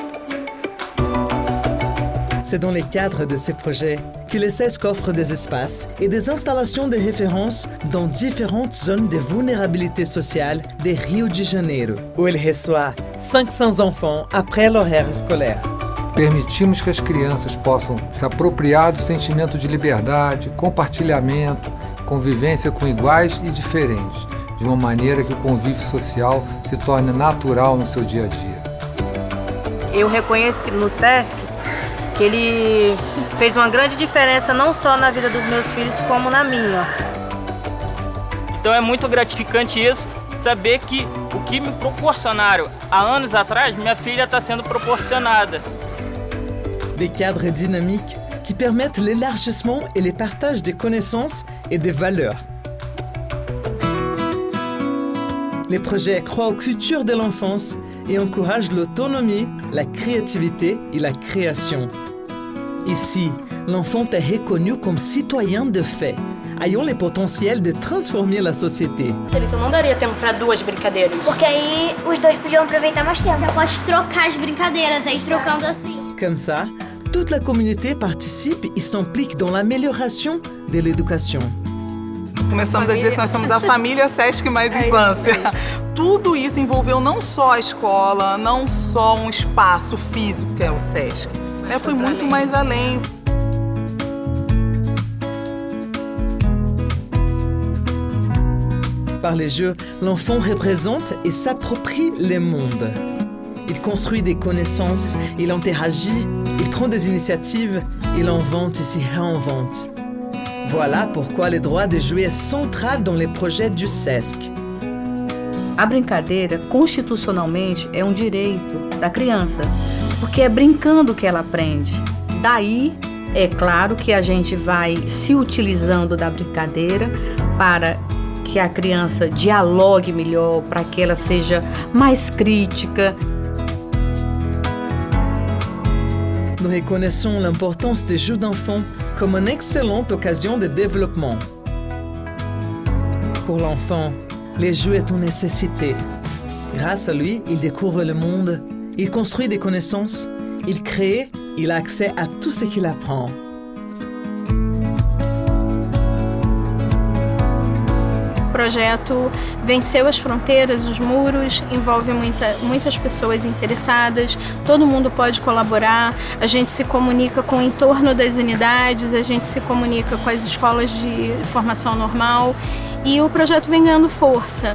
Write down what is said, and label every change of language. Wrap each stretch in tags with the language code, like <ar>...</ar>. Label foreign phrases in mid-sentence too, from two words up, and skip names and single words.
<fr>C'est dans le cadre de ces projets que le SESC offre des espaces et des installations de référence dans différentes zones de vulnérabilité sociale de Rio de Janeiro, où il reçoit 500 enfants après l'horaire scolaire.</fr> <pt>Permitimos que as crianças possam se apropriar do sentimento de liberdade, compartilhamento, convivência com iguais e diferentes, de uma maneira que o convívio social se torne natural no seu dia a dia. Eu reconheço que no SESC que ele fez uma grande diferença não só na vida dos meus filhos, como na minha. Então é muito gratificante isso, saber que o que me proporcionaram há anos atrás, minha filha está sendo proporcionada.</pt> <fr>Des cadres dynamiques qui permettent l'élargissement et le partage des connaissances et des valeurs. Les projets croient aux cultures de l'enfance et encouragent l'autonomie, la créativité et la création. Ici, l'enfant est reconnu comme citoyen de fait, ayant le potentiel de transformer la société.</fr> <pt>Então não daria tempo para 2 brincadeiras. Porque aí os dois podiam aproveitar mais tempo. Já pode trocar as brincadeiras, aí trocando assim.</pt> <fr>Comme ça, toute la communauté participe et s'implique dans l'amélioration de l'éducation.</fr> <pt>Começamos a dizer que nós somos a família SESC Mais Infância. Tudo isso envolveu não só a escola, não só um espaço físico que é o SESC. Foi muito mais além.</pt> <fr>Par les jeux, l'enfant représente et s'approprie le monde. Il construit des connaissances, il interagit, il prend des initiatives, il invente et s'y réinvente. Voilà pourquoi le droit de jouer est central dans les projets du SESC.</fr> <pt>A brincadeira, constitucionalmente, é um direito da criança, porque é brincando que ela aprende. Daí, é claro que a gente vai se utilizando da brincadeira para que a criança dialogue melhor, para que ela seja mais crítica.</pt> <fr>Nous reconnaissons l'importance des jeux d'enfants comme une excellente occasion de développement. Pour l'enfant, les jeux est une nécessité. Grâce à lui, il découvre le monde, il construit des connaissances, il crée, il a accès à tout ce qu'il apprend.</fr> <pt>O projeto venceu as fronteiras, os muros, envolve muitas pessoas interessadas, todo mundo pode colaborar, a gente se comunica com o entorno das unidades, a gente se comunica com as escolas de formação normal e o projeto vem ganhando força.</pt>